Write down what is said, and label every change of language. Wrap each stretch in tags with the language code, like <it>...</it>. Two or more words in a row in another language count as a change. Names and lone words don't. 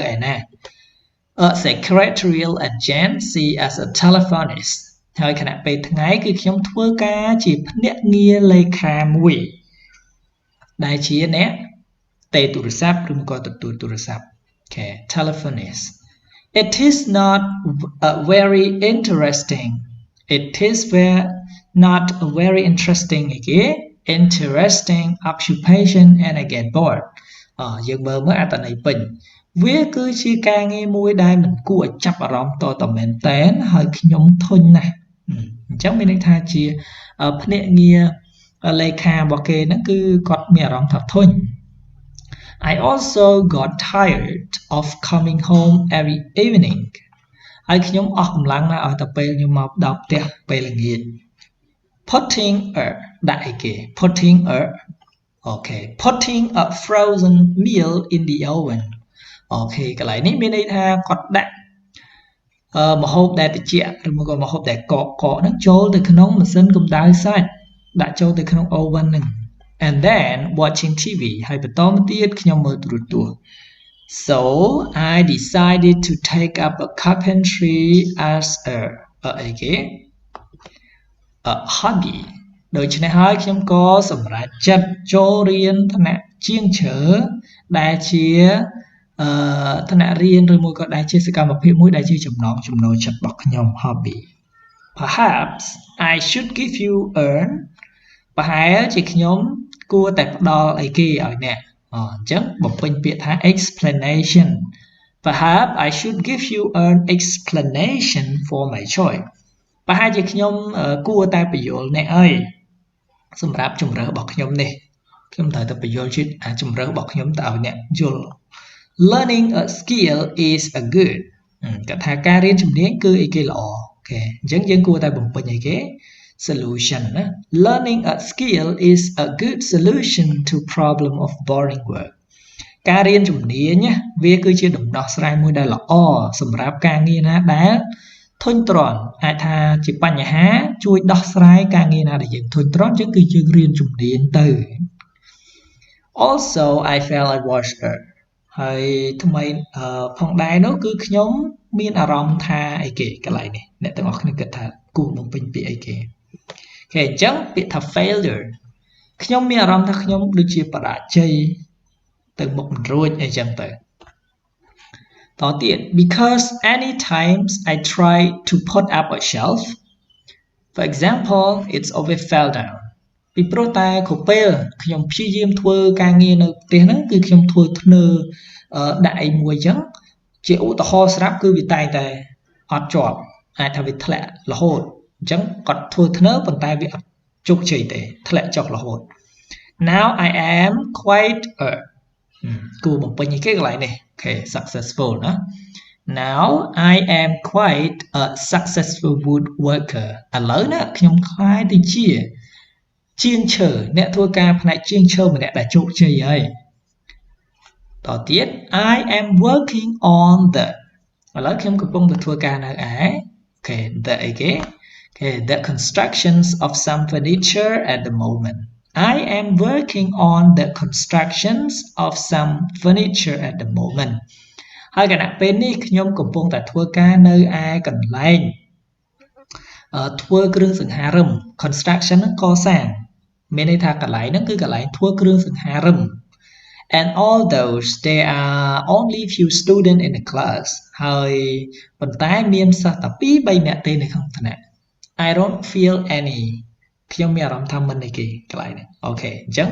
<km>ឯណា</km> <en>a secretarial agency as a telephonist</en> <km>ហើយខណៈពេលថ្ងៃគឺខ្ញុំធ្វើការជាភ្នាក់ងារលេខាមួយដែលជាអ្នកទេទូរស័ព្ទឬក៏ទទួល</km> <en>ទូរស័ព្ទ Okay telephonist It is not very interesting It is not a very interesting interesting occupation and I get bored</en> <km>យើងមើលអត្ថន័យពេញវាគឺជាការងារមួយដែលមិនគួរឲ្យចាប់អារម្មណ៍តមែនតែនហើយខ្ញុំធុញណាស់អញ្ចឹងមានន័យថាជាភ្នាក់ងារលេខារបស់គេហ្នឹងគឺគាត់មានអារម្មណ៍ថាធុញ</km> <en>I also got tired of coming home every evening</en> <km>ហើយខ្ញុំអស់កម្លាំងណាស់ឲ្យតែពេលខ្ញុំមកដល់ផ្ទះពេលល្ងាច putting</km> <en>a frozen meal in the oven</en> <km>អូខេកន្លែងនេះមានន័យថាគាត់ដាក់ម្ហូបដែលត្រជាក់ឬមកក៏ម្ហូបដែលកកហ្នឹងចូលទៅក្នុងម៉ាស៊ីនកម្ដៅសាច់ដាក់ចូលទៅក្នុង oven ហ្នឹង</km> <en>and then watching TV</en> <km>ហើយបន្តមកទៀតខ្ញុំមើលទូរទស្សន៍</km> <en>So I decided to take up a carpentry as a</en> <km>hobby ដូច្នេះហើយខ្ញុំក៏សម្រេចចិត្តចូលរៀនថ្នាក់ជាងជ្រើដែលជាថ្នាក់រៀនឬមួយក៏ដែលជាសកម្មភាពមួយដែលជាចំណង់ចំណូលចិត្តរបស់ខ្ញុំ hobby</km> <en>Perhaps I should give you earn</en> <km>ប្រហែល ជាខ្ញុំគួរតែផ្ដល់អីគេឲ្យអ្នកអញ្ចឹងបំពេញពាក្យថា</km> <en>explanation Perhaps I should give you an explanation for my choice</en> <km>ប្រហែលជាខ្ញុំគួរតែ បញ្យល់អ្នកអីសម្រាប់ជំរើសរបស់ខ្ញុំនេះខ្ញុំត្រូវតែបញ្យល់ជំរើសរបស់ខ្ញុំទៅឲ្យអ្នកយល់ Learning</km> <en>a skill is a good</en> <km>គាត់ថាការរៀនជំនាញគឺអីគេល្អអូខេអញ្ចឹងយើងគួរតែបំពេញអីគេ solution ណា</km> <en>Learning a skill is a good solution to problem of boring work</en> <km>ការរៀនជំនាញវាគឺជាដំណោះស្រាយមួយដែលល្អសម្រាប់ការងារណាដែលធុញទ្រាន់អាចថាជាបញ្ហាជួយដោះស្រាយការងារណាដែលយើងធុញទ្រាន់អញ្ចឹងគឺយើងរៀនជំនាញទៅ</km> <en>Also I felt I was hurt</en> <km>ហើយថ្មីផងដែរនោះគឺខ្ញុំមានអារម្មណ៍ថាអីគេកន្លែងនេះអ្នកទាំងអស់គ្នាគិតថាគួរបំពេញពាក្យអីគេអូខេអញ្ចឹង ពាក្យថា failure ខ្ញុំមានអារម្មណ៍ថាខ្ញុំដូចជាបរាជ័យទៅមុខមិនរួចអីចឹងទៅតទៀត</km> <en>because any times I try to put up a shelf for example it's always fell down</en> <km>ពីព្រោះតែគ្រប់ពេលខ្ញុំព្យាយាមធ្វើការងារនៅផ្ទះហ្នឹងគឺខ្ញុំធ្វើធ្នើដាក់អីមួយអញ្ចឹងជាឧទាហរណ៍ស្រាប់គឺវាតែងតែអត់ជាប់អាចថាវាធ្លាក់រហូតអញ្ចឹងគាត់ធ្វើធ្នើប៉ុន្តែវាអត់ជោគជ័យទេធ្លាក់ចុះរហូត</km> <en>Now I am quite</en> <km>គួរបំពេញអីគេកន្លែងនេះ</km> <en>Okay successful</en> <km>ណា</km> <en>Now I am quite a successful woodworker</en> <km>ឥឡូវណាខ្ញុំខ្លាយទៅជាជាងឈើអ្នកធ្វើការ ផ្នែកជាងឈើម្នាក់ដែលជោគជ័យហើយតទៀត</km> <en>I am working on the</en> <km>ឥឡូវខ្ញុំកំពុងតែធ្វើការនៅឯ</km> <en>Okay the</en> <km>អីគេ</km> <en>Okay the constructions of some furniture at the moment I am working on the constructions of some furniture at the moment</en> <km>ហើយគណៈពេលនេះខ្ញុំកំពុងតែធ្វើការនៅ ឯកន្លែងធ្វើគ្រឿងសង្ហារឹម construction ហ្នឹងកសាងមានន័យថាកន្លែងហ្នឹងគឺកន្លែងធ្វើគ្រឿងសង្ហារឹម</km> <en>and although there are only few students in the class</en> <km>ហើយប៉ុន្តែមានសិស្សតែ 2-3 នាក់ទេនៅក្នុងថ្នាក់</km> <en>I don't feel any</en> <km>ខ្ញុំមានអារម្មណ៍ថាមិនអីគេកន្លែងហ្នឹងអូខេអញ្ចឹង</km>